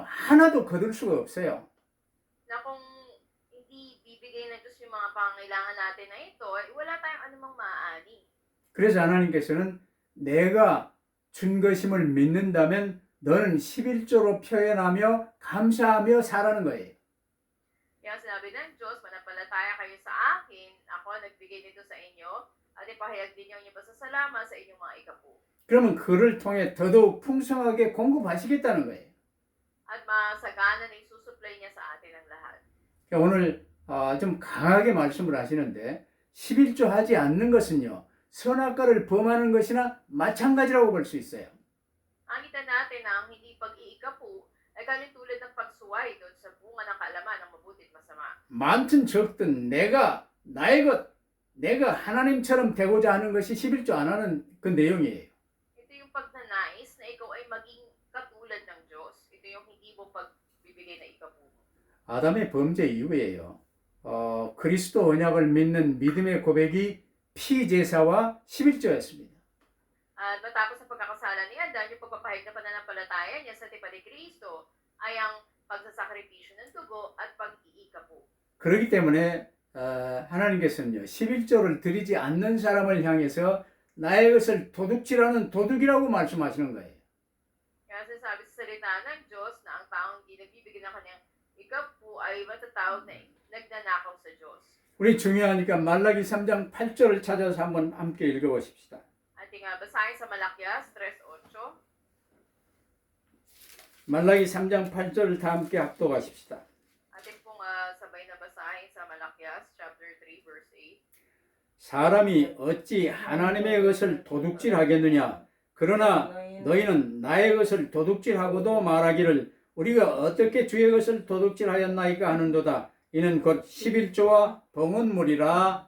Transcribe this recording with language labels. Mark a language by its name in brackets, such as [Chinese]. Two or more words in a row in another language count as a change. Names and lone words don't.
[Korean] 하나도 거둘 수가 없어요. [Filipino] Na kung hindi bibigay ng Diyos yung mga pangailangan natin na ito, ay wala tayong anumang maaani. [Korean] 그래서 하나님께서는 내가 준 것임을 믿는다면 너는 11조로 표현하며 감사하며 살아는 거예요. [Filipino] Kaya sinabi ng Diyos, manampalataya kayo sa akin, ako nagbigay nito sa inyo, at ipahayag din niyo ang inyong pasasalamat sa inyong mga ikapu. [Korean] 그러면 그를 통해 더더욱 풍성하게 공급하시겠다는 거예요. [Filipino] At masagana na isusupply niya sa atin ang lahat. [Korean] 그러니까 오늘 좀 강하게 말씀을 하시는데 11조 하지 않는 것은요. 선악과를 범하는 것이나 마찬가지라고 볼 수 있어요. [Filipino] Nakita natin na ang hindi pag-iikapu ay galing tulad ng pagsuway doon sa bunga ng kaalaman ng mabuti at masama. [Korean] 많든 적든 내가 나의 것, 내가 하나님처럼 되고자 하는 것이 11조 안 하는 그 내용이에요. [Filipino] Ito yung pagnanais na ikaw ay maging katulad ng Diyos. Ito yung hindi mo pagbibigay na ikapu. [Korean] 아담의 범죄 이후에요. 그리스도 언약을 믿는 믿음의 고백이 피제사와 11조였습니다. [Filipino] At matapos ang pagkakasala ni Adan, yung pagpapahayag na pananampalataya niya sa tipa ni Kristo ay ang pagsasakripisyo ng dugo at pag-iikapu. [Korean] 그렇기 때문에 하나님께서는요 11조를 드리지 않는 사람을 향해서 나의 것을 도둑질하는 도둑이라고 말씀하시는 거예요. [Filipino] Kaya sinasabi sa salita ng Diyos na ang taong hindi nagbibigay ng kanyang ikapu ay matatawag na nagnanakaw sa Diyos. [Korean] 우리 중요하니까 말라기 3장 8절을 찾아서 한번 함께 읽어보십시다. [Filipino] Ating basahin sa Malakias 3:8. [Korean] 말라기 3장 8절을 다 함께 합독하십시다. [Filipino] Ating pong sabay na basahin sa Malakias chapter 3 verse 8. [Korean] 사람이 어찌 하나님의 것을 도둑질하겠느냐? 그러나 너희는 나의 것을 도둑질하고도 말하기를 우리가 어떻게 주의 것을 도둑질하였나이까 하는도다. 이는 곧 11조와 봉헌물이라.